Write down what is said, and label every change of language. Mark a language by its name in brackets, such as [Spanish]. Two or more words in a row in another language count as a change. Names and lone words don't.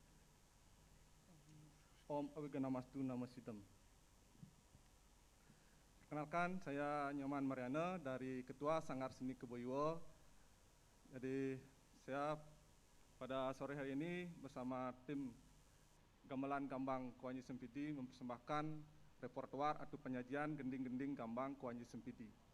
[Sanskrit] Om Awiganamastu Namasidam. [Indonesian] Perkenalkan, saya Nyoman Mariana dari Ketua Sanggar Seni Keboiwo. Jadi saya pada sore hari ini bersama tim Gamelan Gambang Kuanyi Sempidi mempersembahkan repertoar atau penyajian gending-gending Gambang Kuanyi Sempidi.